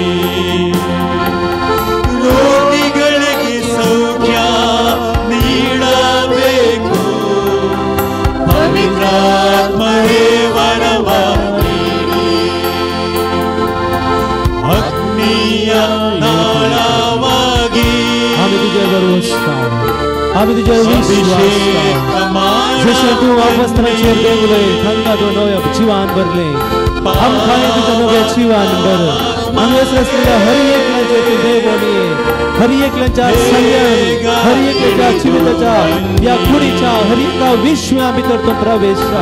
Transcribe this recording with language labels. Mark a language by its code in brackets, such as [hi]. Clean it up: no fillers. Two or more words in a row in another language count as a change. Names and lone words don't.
[kn] ರೋಗಿಗಳಿಗೆ ಸೌಖ್ಯ ನೀಡಬೇಕು, ಪವಿತ್ರಾತ್ಮರೇ ವರವ ನೀಡಿ. ಅಗ್ನಿಯ ನಾಳವಾಗಿ [kok] आमी तुजे बरोबर आसता, आमी तुजे विश्वास जशें तूं वस्त्राचेर देंवले, तांकां तूं नव्या जिवान भरले, आमकांय तुज्या नव्या जिवान भर. हांगासर आसलेल्या हर एकल्याचेर तूं देवून ये, हर एकल्याच्या सगळ्यान, हर एकल्याच्या जिविताच्या या कुडीच्या हर एका विश्वा भितर तूं प्रवेशा.